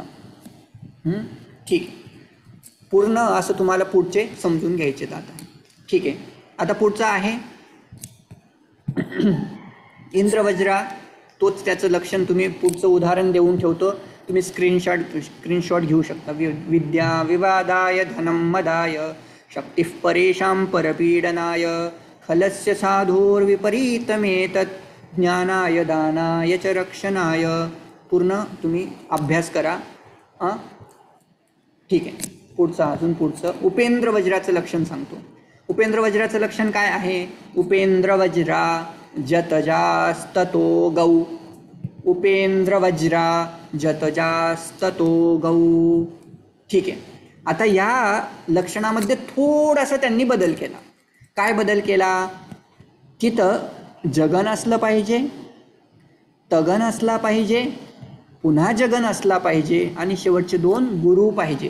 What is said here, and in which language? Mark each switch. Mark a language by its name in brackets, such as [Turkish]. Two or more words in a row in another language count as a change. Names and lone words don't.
[Marathi] ठीक. पूर्ण असं तुम्हाला पुढचे समजून घ्यायचे आता. ठीक आहे. आता पुढचा आहे इंद्रवज्रा. तोच त्याचं लक्षण तुम्ही पुढचं उदाहरण देऊन ठेवतो, तुम्ही स्क्रीनशॉट घेऊ शकता. [Sanskrit] विद्या विवादाय धनं मदाय शक्तिः परेषां परपीडनाय खलस्य साधोर्विपरीतमेतत् ज्ञानाय दानाय च रक्षणाय. [Marathi] पूर्ण तुम्ही अभ्यास करा. ठीक आहे. पुढचं अजून पुढचं उपेंद्र वज्राचं लक्षण सांगतो. उपेंद्र वज्राचं लक्षण काय आहे? [Sanskrit] उपेंद्र वज्रा जतजास्ततो गौ. उपेंद्र वज्रा जतजास्ततो गौ. [Marathi] ठीक आहे. आता या लक्षणामध्ये थोडासा त्यांनी बदल केला. काय बदल केला? तिथं जगन असलं पाहिजे, तगन असला पाहिजे, पुन्हा जगन असला पाहिजे आणि शेवटचे दोन गुरु पाहिजे.